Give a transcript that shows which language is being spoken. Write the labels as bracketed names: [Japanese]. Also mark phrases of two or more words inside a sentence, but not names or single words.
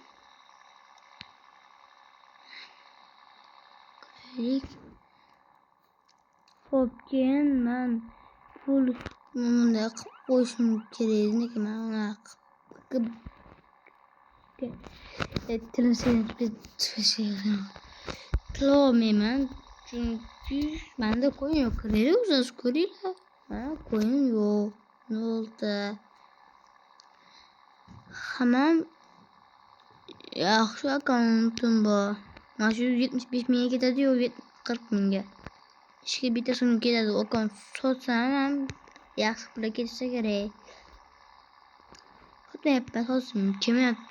[Uzbek] Hop, keyin men pul bunday qilib qo'yishim kerak. Lekin men uni qilolmayman chunki menda ko'yin yo'q. O'zingiz ko'ringlar. Mana ko'yin yo'q. [Turkish] Ne oldu? [Uzbek] Hamam yaxshi akkauntim bor. Mana shu 75 mingga ketadi-yu, 40 mingga. Ishga bitta so'm ketadi. Akkaunt sotsam ham yaxshi pul ketsa kerak. Sotmayapman, sotsam kelmayapti.